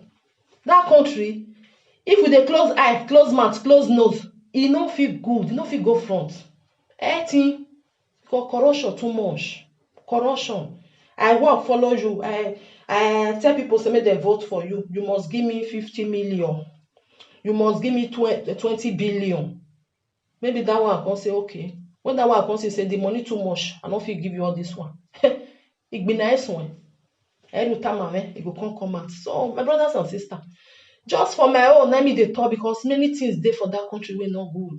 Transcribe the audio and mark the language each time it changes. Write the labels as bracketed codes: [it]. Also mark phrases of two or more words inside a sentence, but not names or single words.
[pcm] That country, if we dey close eye, close mouth, close nose, e no feel good, e no fit go front. Because corruption too much. Corruption. I work, follow you. I tell people say make they vote for you. You must give me 50 million. You must give me 20 billion. Maybe that one I can say okay. When that one I can say the money too much, I no fit give you all this one. It be nice one. It go come out. So my brothers and sisters, just for my own, let me dey talk because many things there for that country were not good.